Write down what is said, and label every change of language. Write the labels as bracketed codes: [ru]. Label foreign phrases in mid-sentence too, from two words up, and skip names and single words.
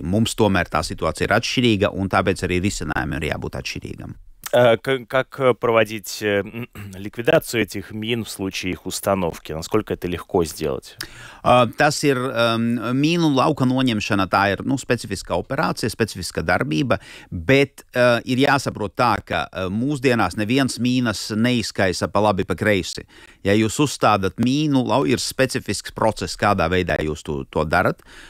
[lv] Mums tomēr tā situācija ir atšķirīga, un tāpēc arī risinājumiem ir jābūt atšķirīgam. [ru] Как проводить ликвидацию этих мин в случае их установки? Насколько это легко сделать? [lv] Tas ir mīnu lauka noņemšana, tā ir specifiska operācija, specifiska darbība, bet ir jāsaprot tā, ka mūsdienās neviens mīnas neizkaisa pa labi, pa kreisi. Ja jūs uzstādat mīnu, ir specifisks process, kādā veidā jūs to darat.